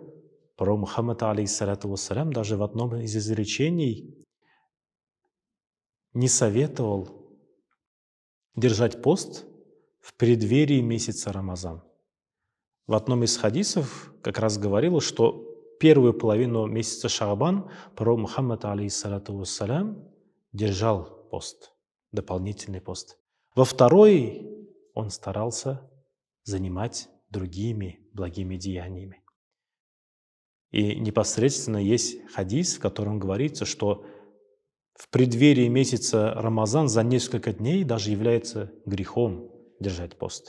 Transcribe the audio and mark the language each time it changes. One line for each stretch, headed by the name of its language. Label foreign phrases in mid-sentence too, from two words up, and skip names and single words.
Russian: Пророк Мухаммад,
Arabic: عليه الصلاة والسلام,
Russian: даже в одном из изречений не советовал держать пост в преддверии месяца Рамазан. В одном из хадисов как раз говорилось, что первую половину месяца Шаабан пророк Мухаммад,
Arabic: عليه الصلاة والسلام,
Russian: держал пост, дополнительный пост. Во второй он старался занимать другими благими деяниями. И непосредственно есть хадис, в котором говорится, что в преддверии месяца Рамазан за несколько дней даже является грехом держать пост.